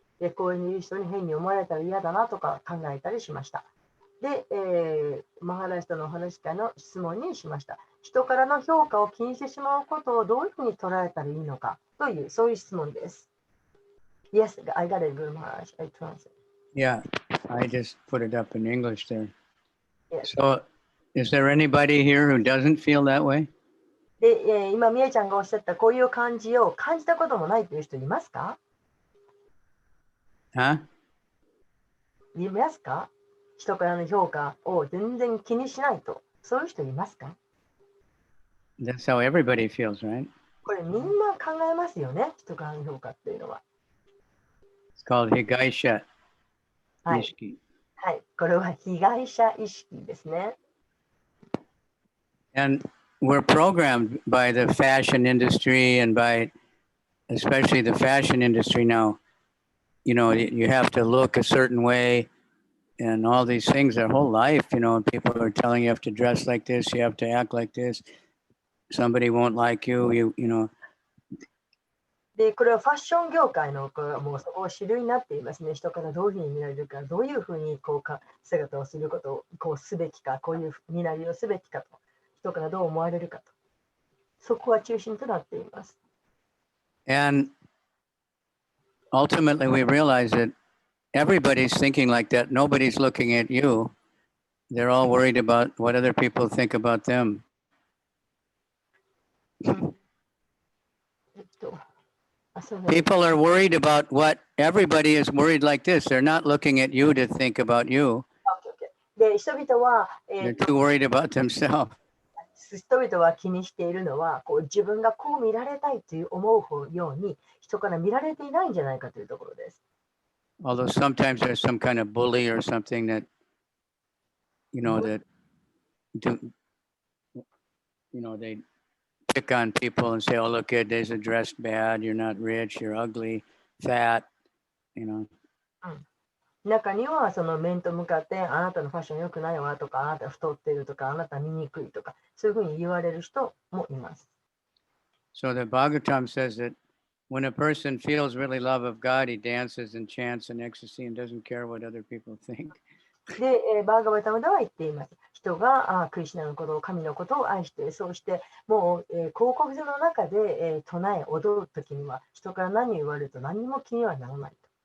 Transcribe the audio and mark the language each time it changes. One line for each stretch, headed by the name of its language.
Japanese: で、公園にいる人に変に思われたら嫌だなとか考えたりしました。で、マハラージとのお話し会の質問にしました。人からの評価を気にしてしまうことをどういうふうに捉えたらいいのかという、そういう質問です。
English: Yes, I got it, Guru Maharaj. I translate. Yeah, I just put it up in English there. Yes. So, is there anybody here who doesn't feel that way?
Japanese: で、今、みえちゃんがおっしゃったこういう感じを感じたこともないという人いますか？ Huh? いますか？人からの評価を全然気にしないと。そういう人いますか？
English: That's how everybody feels, right?
Japanese: これみんな考えますよね。人からの評価っていうのは。
English: It's called higaisha
Japanese: はい。 ishiki. はい。これは被害者意識ですね。
English: And we're programmed by the fashion industry and by especially the fashion industry now. You know, you have to look a certain way and all these things their whole life, you know, people are telling you have to dress like this, you have to act like this. Somebody won't like you, you know.
Japanese: で、これはファッション業界のもうそこが主流になっていますね。人からどういうふうに見られるか、どういうふうに姿をすることをこうすべきか、こういう見られをすべきかと、人からどう思われるかと。そこは中心となっています。
English: And ultimately we realize that everybody's thinking like that. Nobody's looking at you. They're all worried about what other people think about them.
Japanese: そう
English: People are worried about what everybody is worried like this. They're not looking at you to think about you.
Japanese: で、人々は、
English: They're too worried about themselves.
Japanese: 人々は気にしているのはこう自分がこう見られたいという思うように人から見られていないんじゃないかというところです。
English: Although sometimes there's some kind of bully or something that, you know, that do, you know, they pick on people and say, oh, look, they're dressed bad, you're not rich, you're ugly, fat, you know.
Japanese: 中にはその面と向かってあなたのファッション良くないわとかあなた太っているとかあなた見にくいとかそういうふうに言われる人もいます。
English: So the Bhagavatam says that when a person feels really love of God, he dances and chants in ecstasy and doesn't care what other people think.
Japanese: で、バーガバタムでは言っています。人がクリシュナのことを神のことを愛してそうしてもう、広告所の中で、唱え踊るときには人から何を言われると何も気にはならないと。